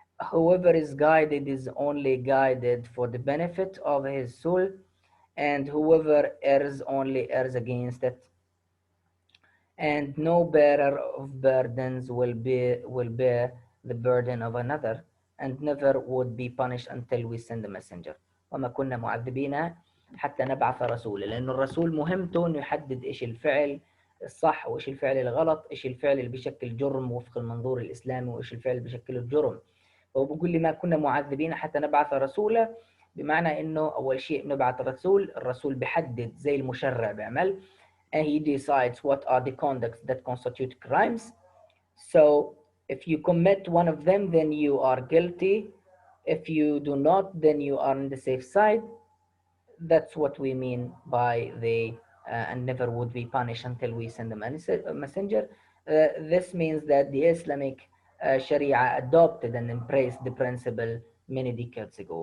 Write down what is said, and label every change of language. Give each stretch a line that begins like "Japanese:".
English: Whoever is guided is only guided for the benefit of his soul, and whoever errs only errs against it, and no bearer of burdens will bear the burden of another, and never would be punished until we send a messenger.
Arabic: وما كنا معذبين حتى نبعث رسولا، لأن الرسول مهمته إنه يحدد إيش الفعل الصح وإيش الفعل الغلط، إيش الفعل اللي بيشكل جرم وفق المنظور الإسلامي وإيش الفعل اللي بيشكل الجرم. فهو بيقول لي ما كنا معذبين حتى نبعث رسولا، بمعنى إنه أول شيء نبعث الرسول بيحدد زي المشرع بيعمل،
English: and he decides what are the conducts that constitute crimes. So if you commit one of them, then you are guilty. If you do not, then you are on the safe side. That's what we mean by the and never would be punished until we send a messenger. This means that the Islamic Sharia adopted and embraced the principle many decades ago.